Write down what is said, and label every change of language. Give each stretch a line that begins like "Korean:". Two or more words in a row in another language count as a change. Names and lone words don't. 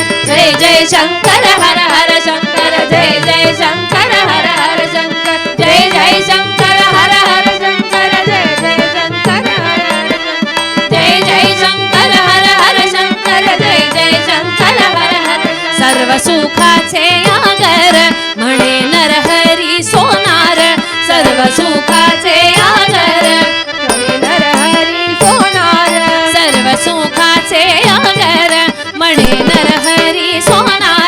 Kannada: ಜೈ ಜೈ ಶಂಕರ ಹರ ಹರ ಶಂಕರ. ಜೈ ಜೈ ಶಂಕರ ಹರ ಹರ ಶಂಕರ. ಜೈ ಜೈ ಶಂಕರ ಹರ ಹರ ಶಂಕರ. ಜೈ ಜೈ ಶಂಕರ ಹರ ಹರ ಶಂಕರ. ಜೈ ಜೈ ಶಂಕರ ಹರ ಹರ ಶಂಕರ. ಜೈ ಜೈ ಶಂಕರ ಹರ ಹರ.
Marathi: सर्व सुखाचे आगर म्हणे नरहरी सोनार. सर्व सुखाचे आगर म्हणे नरहरी सोनार. सर्व सुखाचे आगर म्हणे नरहरी सोनार.